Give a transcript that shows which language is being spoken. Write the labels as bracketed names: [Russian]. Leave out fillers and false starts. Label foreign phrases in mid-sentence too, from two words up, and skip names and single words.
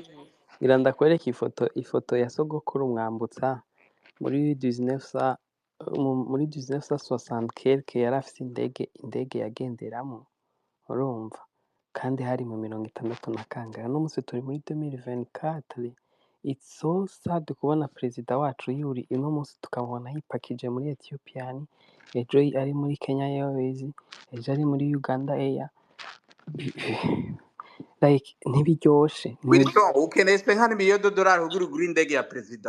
[Rundi] Ngira ndakwereka ifoto ya sogokuru Mwambutsa muri 1960 yari afise indege yagenderamo, urumva, kandi hari mu 60 na kangahe. No musi turi muri 2024. [English] It's so sad [Rundi] kubona perezida wacu yuri ino musi tukabona yipakije muri Ethiopian, ejo ari muri Kenya Airways, ejo ari muri Uganda Air. Like ntibiryoshe. Wilson, ukeneye $100 million kugira ugure indege ya perezida.